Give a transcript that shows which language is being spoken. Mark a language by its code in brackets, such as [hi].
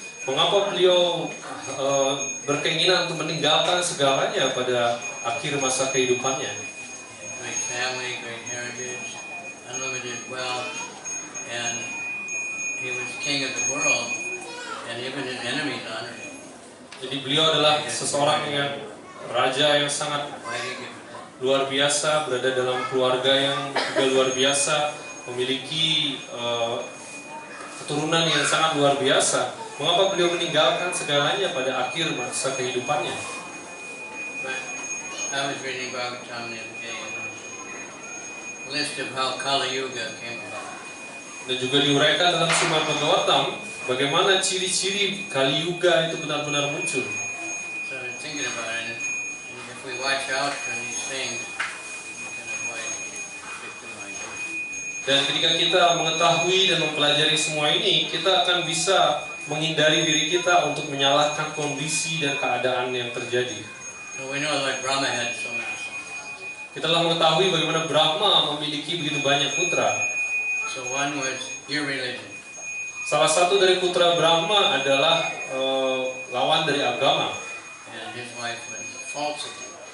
[id] Mengapa beliau berkeinginan untuk meninggalkan segalanya pada akhir masa kehidupannya? [en] Great family, great heritage, unlimited wealth, and he was king of the world, and even his enemies honored him. [id] Jadi beliau adalah seseorang yang raja yang sangat luar biasa, berada dalam keluarga yang juga luar biasa, memiliki keturunan yang sangat luar biasa. Mengapa beliau meninggalkan segalanya pada akhir masa kehidupannya? [en] I was reading Bhagavatam the other day, and a list of how Kali Yuga came about. [id] Dan juga diuraikan dalam Srimad Bhagavatam bagaimana ciri-ciri Kali Yuga itu benar-benar muncul. [en] So I was thinking about it, and if we watch out for these things, we can avoid victimization. [id] Dan ketika kita mengetahui dan mempelajari semua ini, kita akan bisa menghindari diri kita untuk menyalahkan kondisi dan keadaan yang terjadi. [en] So we know like Brahma had so many sons. [id] Kita telah mengetahui bagaimana Brahma memiliki begitu banyak putra. [en] So one was irreligion. [id] Salah satu dari putra Brahma adalah lawan dari agama. [en] And his wife was falsity.